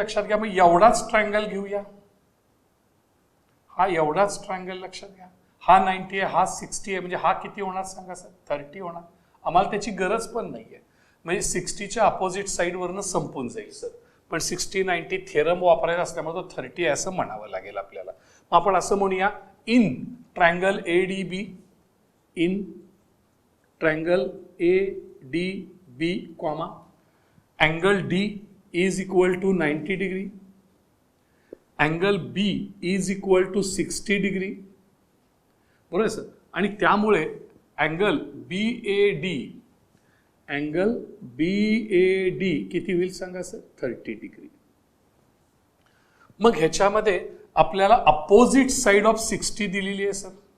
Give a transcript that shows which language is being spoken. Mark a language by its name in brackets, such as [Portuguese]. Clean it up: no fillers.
[Marathi] लक्षात घ्या, मग एवढाच ट्रायंगल घेऊया, हा एवढाच ट्रायंगल. लक्षात घ्या, हा 90 आहे, हा 60 आहे, म्हणजे हा किती होणार सांगा सर, 30 होणार. आम्हाला त्याची गरज पण नाही आहे, म्हणजे 60च्या अपोजिट साईडवरनं संपून जाईल सर. पण 60-90 थेरम वापरायचा असल्यामुळे तो 30 आहे असं म्हणावं लागेल आपल्याला. मग आपण असं म्हणूया, [English] In triangle ADB, in triangle ADB, comma angle D is equal to 90 degree, angle B is equal to 60 degree. [Marathi] बरोबर सर. आणि त्यामुळे अँगल BAD अँगल BAD किती होईल सांगा सर? 30 डिग्री. मग ह्याच्यामध्ये आपल्याला [English] opposite side of 60 [Marathi] दिलेली आहे सर.